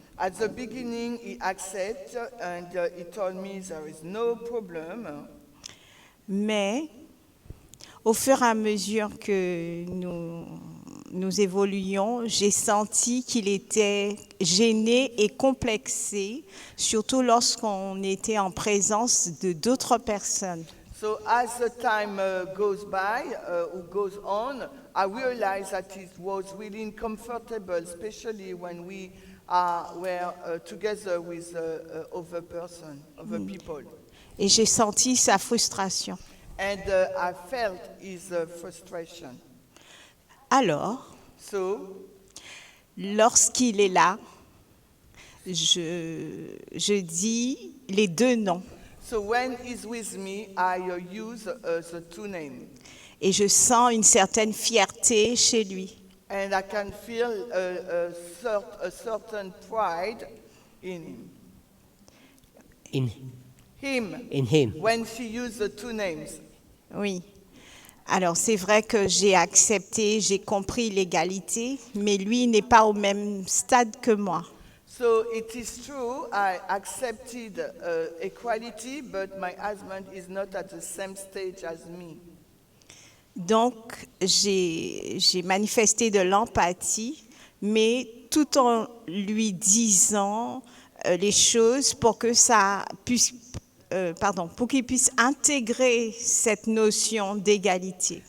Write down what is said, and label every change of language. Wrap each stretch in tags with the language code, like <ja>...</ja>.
<en>At the beginning, he accepted and he told me there is no problem.</en> <fr>Mais au fur et à mesure que nous évoluions, j'ai senti qu'il était gêné et complexé, surtout lorsqu'on était en présence de d'autres personnes.</fr> <en>So as the time goes by, or goes on, I realized that it was really uncomfortable, especially when we were together with other people.</en> <fr>Et j'ai senti sa frustration.</fr> <en>And I felt his frustration.</en> <fr>Alors, lorsqu'il est là, je dis les deux noms.</fr> <en>So when he's with me, I use the two names.</en> <fr>Et je sens une certaine fierté chez lui.</fr> <en>And I can feel a certain pride in him. In him. When she used the two names.</en> <fr>Oui. Alors c'est vrai que j'ai accepté, j'ai compris l'égalité, mais lui n'est pas au même stade que moi.</fr> <en>So it is true, I accepted equality, but my husband is not at the same stage as me.</en> <fr>Donc j'ai manifesté de l'empathie, mais tout en lui disant les choses pour que ça puisse pour qu'il puisse intégrer cette notion d'égalité.</fr>